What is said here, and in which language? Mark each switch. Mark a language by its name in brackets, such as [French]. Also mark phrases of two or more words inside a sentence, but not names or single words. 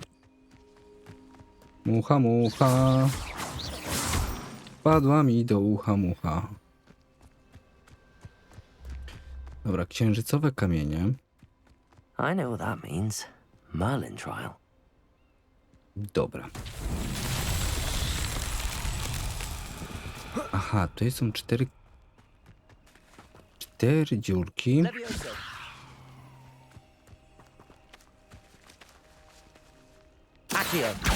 [Polish] Mucha. Padła mi do ucha mucha. Dobra, księżycowe kamienie. [English] I know what that means. Merlin trial. [Polish] Dobra. Aha, tutaj są cztery dziurki. Levioso. Accio.